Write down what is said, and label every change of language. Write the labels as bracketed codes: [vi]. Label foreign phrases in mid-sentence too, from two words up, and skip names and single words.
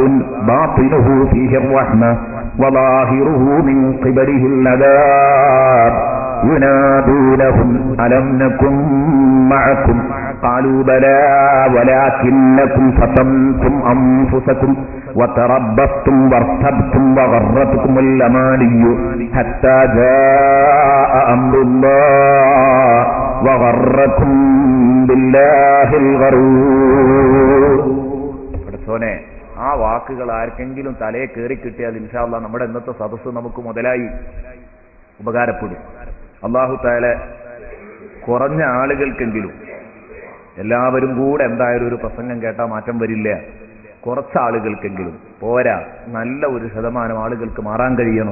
[ar] باطنه فيه الرحمة وظاهره من قبله العذاب ينادونهم ألم نكن معكم قالوا بلى ولكنكم فتنتم أنفسكم وتربصتم وارتبتم وغرتكم الأماني حتى جاء أمر الله وغركم بالله الغرور. [ml] പഠിച്ചോനെ, ആ വാക്കുകൾ ആർക്കെങ്കിലും തലയെ കയറി കിട്ടിയാൽ [ar] إن شاء الله [ml] നമ്മുടെ ഇന്നത്തെ സദസ്സ് നമുക്ക് മുതലായി ഉപകാരപ്പെടും. [ar] الله تعالى [ml] കുറഞ്ഞ ആളുകൾക്കെങ്കിലും, എല്ലാവരും കൂടെ എന്തായാലും ഒരു പ്രസംഗം കേട്ടാൽ മാറ്റം വരില്ല, കുറച്ച് ആളുകൾക്കെങ്കിലും പോരാ, നല്ല ഒരു ശതമാനം ആളുകൾക്ക് മാറാൻ കഴിയണം.